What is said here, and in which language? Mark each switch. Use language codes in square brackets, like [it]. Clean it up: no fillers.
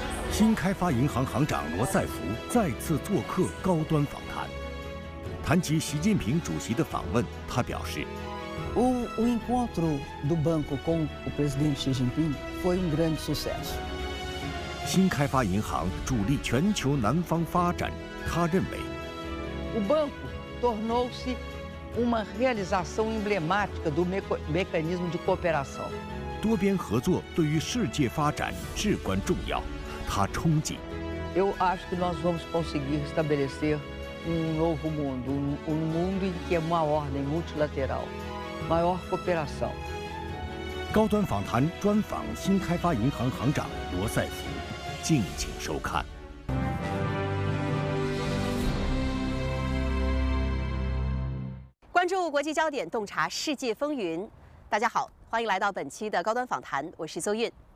[zh] 新开发银行行长罗塞夫再次做客高端访谈。谈及习近平主席的访问，他表示 [pt] ：O encontro do banco com o presidente Xi Jinping foi grande sucesso。 [zh] 新开发银行助力全球南方发展，他认为 [pt] O banco tornou-se uma realização emblemática do mecanismo de cooperação。 [zh] 多边合作对于世界发展至关重要，他憧憬。 [pt] Eu acho que nós vamos conseguir estabelecer novo mundo, mundo em que é uma ordem multilateral, maior cooperação。 [zh] 高端访谈专访新开发银行行长罗塞夫，敬请收看。关注国际焦点，洞察世界风云。大家好，欢迎来到本期的高端访谈，我是邹韵。